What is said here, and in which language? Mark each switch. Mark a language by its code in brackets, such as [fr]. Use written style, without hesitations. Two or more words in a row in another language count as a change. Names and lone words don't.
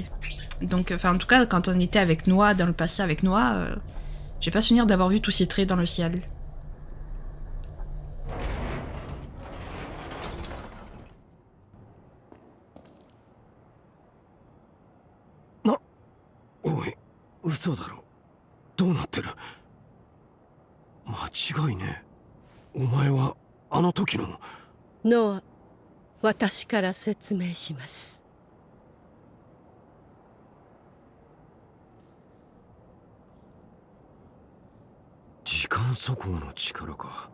[fr] Donc, enfin, en tout cas, quand on était avec Noah, dans le passé avec Noah, j'ai pas souvenir d'avoir vu tous ces traits dans le ciel. Non. [ja] Oh, 嘘だろ。どうなってる？間違いね。お前はあの時の。ノア、私から説明します。時間速報の力か。